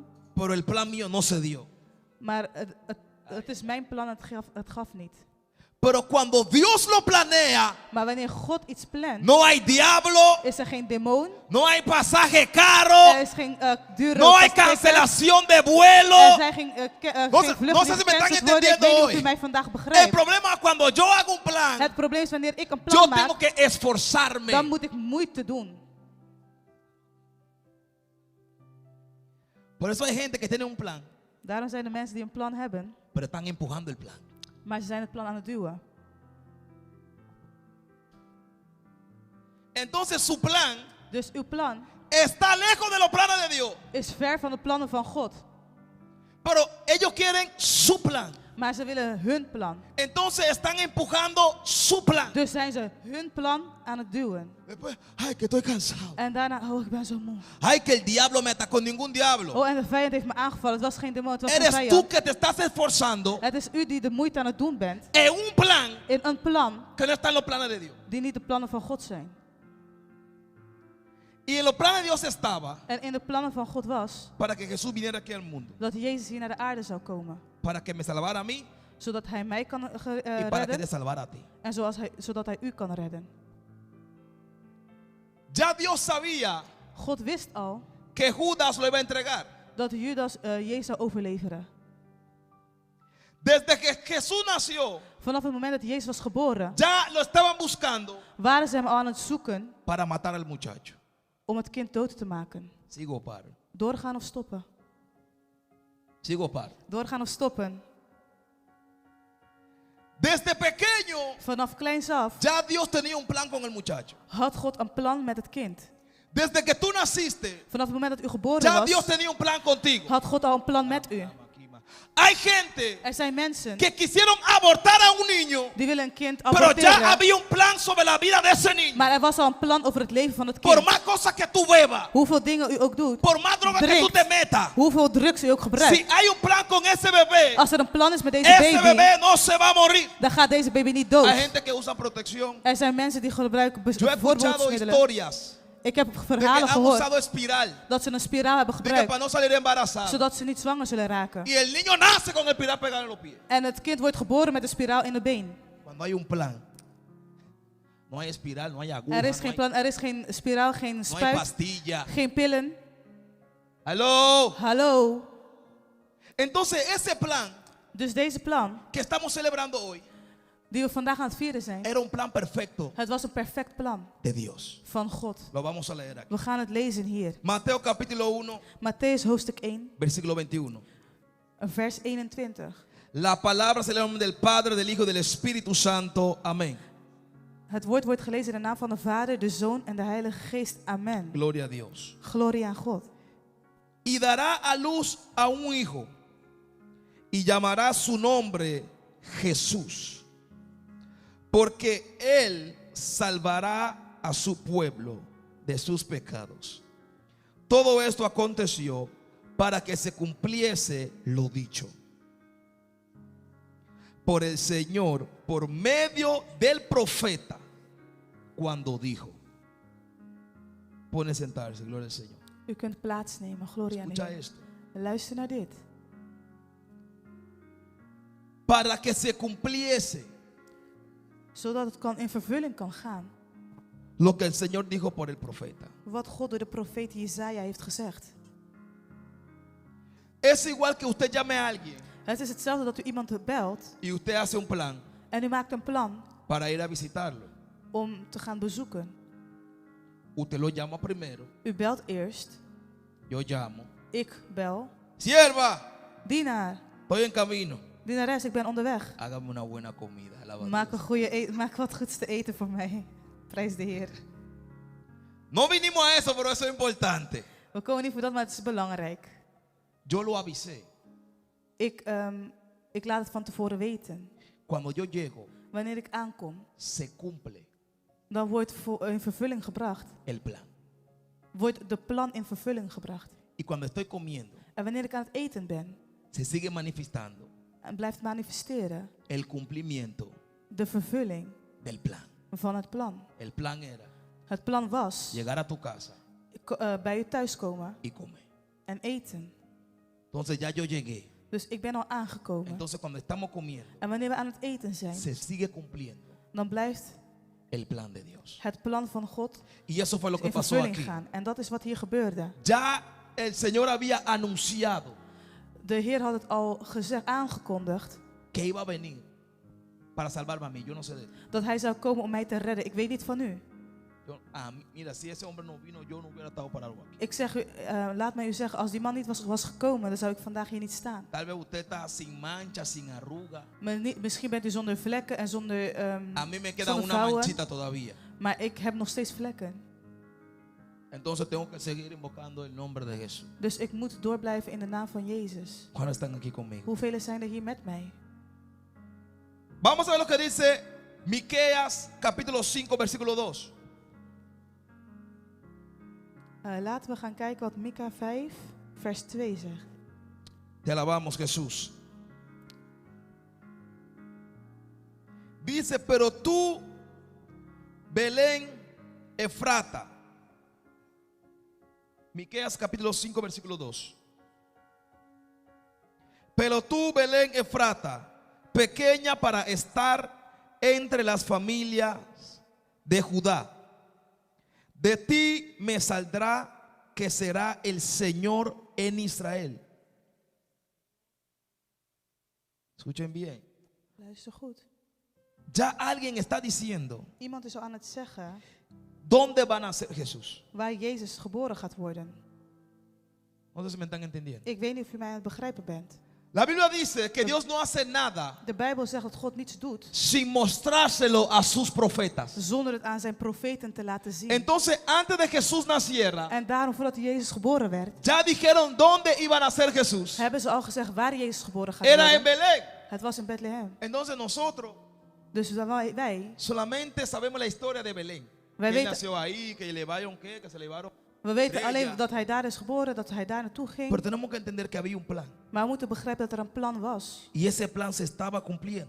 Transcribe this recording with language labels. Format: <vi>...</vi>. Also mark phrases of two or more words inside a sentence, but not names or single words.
<es>Pero el plan mío no se dio.</es> <nl>Maar het is mijn plan, het gaf niet.</nl> <es>Pero cuando Dios lo planea,</es> <nl>Maar wanneer God iets plant,</nl> <es>no hay diablo,</es> <nl>is er geen demon,</nl> <es>no hay pasaje</es> <nl>er</nl> <es>caro,</es> <nl>is geen dure</nl> <es>no hay</es> <nl>vasttikken,</nl> <es>cancelación de</es> <nl>er</nl> <es>vuelo.</es> <nl>zijn geen</nl> <es>No</es> <nl>geen</nl> <es>sé- no sé si me están</es> <nl>vluchten die gecanceld worden. Ik</nl> <es>entendiendo</es> <nl>weet niet of</nl> <es>hoy.</es> <nl>u mij vandaag</nl> <es>El</es> <nl>begrijpt.</nl> <es>problema es cuando yo hago un plan,</es> <nl>Het probleem is wanneer ik een</nl> <es>yo</es> <nl>plan</nl> <es>tengo</es> <nl>maak,</nl> <es>que esforzarme.</es> <nl>dan moet ik moeite doen.</nl> <es>Por eso hay gente que tiene un plan,</es> <nl>Daarom zijn er mensen die een plan hebben,</nl> <es>pero están empujando el plan.</es> <nl>maar ze zijn het plan aan het duwen.</nl> <es>Entonces su plan</es> <nl>Dus uw plan</nl> <es>está lejos de los planes de Dios.</es> <nl>is ver van de plannen van God.</nl> <es>Pero ellos quieren su plan.</es> <nl>Maar ze willen hun plan.</nl> <es>Entonces están empujando su plan.</es> <nl>Dus zijn ze hun plan aan het duwen.</nl> <es>Después, ay, que estoy cansado.</es> <nl>En daarna, oh, ik ben zo moe.</nl> <es>Ay, que el diablo me atacó. Ningún diablo.</es> <nl>Oh, en de vijand heeft me aangevallen. Het was geen demon, het was een</nl> <es>Eres tú</es> <nl>vijand.</nl> <es>que te estás esforzando</es> <nl>Het is u die de moeite aan het doen bent.</nl> <es>en un plan</es> <nl>In een plan</nl> <es>que no está en los planes de Dios.</es> <nl>die niet de plannen van God zijn.</nl> <es>Y en los planes de Dios estaba</es> <nl>En in de plannen van God was</nl> <es>para que Jesús viniera aquí al mundo.</es> <nl>dat Jezus hier naar de aarde zou komen.</nl> <es>Para que me salvara a mí</es> <nl>Zodat hij mij kan</nl> <es>y para que te</es> <nl>redden.</nl> <es>salvara a ti.</es> <nl>En zodat hij u kan redden.</nl> <es>Ya Dios sabía</es> <nl>God wist al</nl> <es>que Judas lo iba a entregar.</es> <nl>dat Judas Jezus zou overleveren.</nl> <es>Desde que Jesús nació,</es> <nl>Vanaf het moment dat Jezus was geboren,</nl> <es>ya lo estaban buscando</es> <nl>waren ze hem al aan het zoeken</nl> <es>para matar al muchacho.</es> <nl>om het kind dood te maken.</nl> <es>Sigo par.</es> <nl>Doorgaan of stoppen?</nl> <es>Sigo par.</es> <nl>Doorgaan of stoppen?</nl> <es>Desde pequeño,</es> <nl>Vanaf kleins af</nl> <es>ya Dios tenía un plan con el muchacho.</es> <nl>had God een plan met het kind.</nl> <es>Desde que tú naciste,</es> <nl>Vanaf het moment dat u geboren</nl> <es>ya Dios</es> <nl>was,</nl> <es>tenía un plan contigo.</es> <nl>had God al een plan met u.</nl> <es>Hay gente</es> <nl>Er zijn mensen</nl> <es>que quisieron abortar a un niño,</es> <nl>die willen een kind</nl> <es>pero ya</es> <nl>aborteren.</nl> <es>había un plan sobre la vida de ese niño.</es> <nl>Maar er was al een plan over het leven van het</nl> <es>Por</es> <nl>kind.</nl> <es>más cosas que tú bebas,</es> <nl>Hoeveel dingen u ook doet.</nl> <es>por más drogas que tú te metas,</es> <nl>Hoeveel drugs u ook</nl> <es>si</es> <nl>gebruikt.</nl> <es>hay un plan con ese bebé,</es> <nl>Als er een plan is met deze</nl> <es>ese</es> <nl>baby,</nl> <es>bebé no se va a morir.</es> <nl>dan gaat deze baby niet dood.</nl> <es>Hay gente que usa protección.</es> <nl>Er zijn mensen die gebruiken</nl> <es>Yo he escuchado</es> <nl>voorbehoedsmiddelen.</nl> <es>historias</es> <nl>Ik heb</nl> <es>de que</es> <nl>verhalen</nl> <es>han</es> <nl>gehoord</nl> <es>usado espiral,</es> <nl>dat ze een spiraal hebben</nl> <es>de que</es> <nl>gebruikt,</nl> <es>para no salir embarazada.</es> <nl>zodat ze niet zwanger zullen raken.</nl> <es>Y el niño nace con el espiral pegado en los pies.</es> <nl>En het kind wordt geboren met een spiraal in de been.</nl> <es>Cuando hay un plan, no hay espiral, no hay aguja,</es> <nl>Er is</nl> <es>no</es> <nl>geen</nl> <es>hay,</es> <nl>plan, er is geen spiraal, geen</nl> <es>no hay</es> <nl>spuit,</nl> <es>pastilla.</es> <nl>geen pillen. Hallo. Hallo.</nl> <es>Entonces ese plan</es> <nl>Dus deze plan,</nl> <es>que estamos celebrando hoy</es> <nl>die we vandaag aan het vieren zijn,</nl> <es>era un plan perfecto</es> <nl>het was een perfect plan</nl> <es>de Dios.</es> <nl>van God.</nl> <es>Lo vamos a leer aquí.</es> <nl>We gaan het lezen hier.</nl> <es>Mateo capítulo 1,</es> <nl>Matthäus hoofdstuk 1,</nl> <es>versículo 21.</es> <nl>vers 21.</nl> <es>La palabra es el nombre del Padre, del Hijo y del Espíritu Santo. Amén.</es> <nl>Het woord wordt gelezen in de naam van de Vader, de Zoon en de Heilige Geest. Amen.</nl> <es>Gloria a Dios.</es> <nl>Glorie aan God.</nl> <es>Y dará a luz a un hijo y llamará su nombre Jesús, porque él salvará a su pueblo de sus pecados. Todo esto aconteció para que se cumpliese lo dicho por el Señor por medio del profeta cuando dijo. Pueden sentarse, gloria al Señor.</es> <nl>U kunt plaatsnemen. Glorie aan de</nl> <es>Escucha</es> <nl>Heer.</nl> <es>esto.</es> <nl>Luister naar dit.</nl> <es>Para que se cumpliese</es> <nl>Zodat het in vervulling kan gaan.</nl> <es>lo que el Señor dijo por el profeta.</es> <nl>Wat God door de profeet Jesaja heeft gezegd.</nl> <es>Es igual que usted llame a alguien</es> <nl>Het is hetzelfde dat u iemand belt</nl> <es>y usted hace un plan</es> <nl>en u maakt een plan</nl> <es>para ir a visitarlo.</es> <nl>om te gaan bezoeken.</nl> <es>Usted lo llama primero,</es> <nl>U belt eerst.</nl> <es>yo llamo.</es> <nl>Ik bel.</nl> <es>Sierva,</es> <nl>Dienaar.</nl> <es>estoy en camino.</es> <nl>Dienares, ik ben onderweg.</nl> <es>Hágame una buena comida. alaba a</es> <nl>Maak,</nl> <es>Dios.</es> <nl>maak wat goeds te eten voor mij. Prijs de Heer.</nl> <es>No vinimos a eso, pero eso es importante.</es> <nl>We komen niet voor dat, maar het is belangrijk.</nl> <es>Yo lo avisé.</es> <nl>Ik laat het van tevoren weten.</nl> <es>Cuando yo llego,</es> <nl>Wanneer ik aankom,</nl> <es>se cumple</es> <nl>dan wordt in vervulling gebracht.</nl> <es>el plan.</es> <nl>Wordt de plan in vervulling gebracht.</nl> <es>Y cuando estoy comiendo,</es> <nl>En wanneer ik aan het eten ben</nl> <es>se sigue manifestando</es> <nl>en blijft manifesteren,</nl> <es>el cumplimiento</es> <nl>de vervulling</nl> <es>del plan.</es> <nl>van het plan.</nl> <es>El plan era</es> <nl>Het plan was</nl> <es>llegar a tu casa</es> <nl>bij u thuiskomen</nl> <es>y comer.</es> <nl>en eten.</nl> <es>Entonces ya yo llegué.</es> <nl>Dus ik ben al aangekomen.</nl> <es>Entonces cuando estamos comiendo,</es> <nl>En wanneer we aan het eten zijn,</nl> <es>se sigue cumpliendo</es> <nl>dan blijft</nl> <es>el plan de Dios.</es> <nl>het plan van God</nl> <es>Y eso fue lo que</es> <nl>in</nl> <es>pasó</es> <nl>vervulling</nl> <es>aquí.</es> <nl>gaan. En dat is wat hier gebeurde.</nl> <es>Ya el Señor había anunciado</es> <nl>De Heer had het al gezegd, aangekondigd,</nl> <es>que iba a venir para salvarme a mí. Yo no sé de él.</es> <nl>dat Hij zou komen om mij te redden. Ik weet niet van u.</nl> <es>Mira, si ese hombre no vino, yo no hubiera estado parado aquí.</es> <nl>Ik zeg u, laat mij u zeggen, als die man niet was gekomen, dan zou ik vandaag hier niet staan.</nl> <es>Tal vez usted está sin mancha, sin arruga.</es> <nl>Misschien bent u zonder vlekken en zonder,</nl> <es>A mí me queda</es> <nl>zonder</nl> <es>una</es> <nl>vouwen,</nl> <es>manchita todavía.</es> <nl>maar ik heb nog steeds vlekken.</nl> <es>Entonces tengo que seguir invocando el nombre de Jesús.</es> <nl>Dus ik moet doorblijven in de naam van Jezus.</nl> <es>¿Cuántos están aquí conmigo?</es> <nl>Hoeveel zijn er hier met mij?</nl> <es>Vamos a ver lo que dice Miqueas capítulo 5 versículo 2.</es> <nl>Laten we gaan kijken wat Mika 5 vers 2 zegt.</nl> <es>Te alabamos, Jesús. Dice, pero tú, Belén Efrata. Miqueas capítulo 5 versículo 2. Pero tú, Belén Efrata, pequeña para estar entre las familias de Judá, de ti me saldrá que será el Señor en Israel. Escuchen bien.</es> <nl>Luister goed.</nl> <es>Ya alguien está diciendo</es> <nl>Iemand is al aan het zeggen</nl> <es>dónde va a nacer Jesús.</es> <nl>waar Jezus geboren gaat worden.</nl> <es>No sé si me están entendiendo.</es> <nl>Ik weet niet of u mij aan het begrijpen bent.</nl> <es>La Biblia dice que Dios no hace nada</es> <nl>De Bijbel zegt dat God niets doet</nl> <es>sin mostrárselo a sus profetas.</es> <nl>zonder het aan zijn profeten te laten zien.</nl> <es>Entonces, antes de Jesús naciera,</es> <nl>En daarom, voordat Jezus geboren werd,</nl> <es>ya dijeron dónde iba a nacer Jesús.</es> <nl>hebben ze al gezegd waar Jezus geboren gaat</nl> <es>Era en</es> <nl>worden.</nl> <es>Belén.</es> <nl>Het was in Bethlehem.</nl> <es>Entonces nosotros</es> <nl>Dus wij</nl> <es>solamente sabemos la historia de Belén.</es> <nl>Wij</nl> <es>Que él</es> <nl>weten-</nl> <es>nació ahí, que le llevaron qué, que se le llevaron.</es> <nl>weten</nl> <es>Estrella.</es> <nl>alleen dat hij daar is geboren, dat hij daar naartoe ging.</nl> <es>Pero tenemos que entender que había un plan.</es> <nl>Maar we moeten begrijpen dat er een plan was.</nl> <es>Y ese plan se estaba cumpliendo.</es>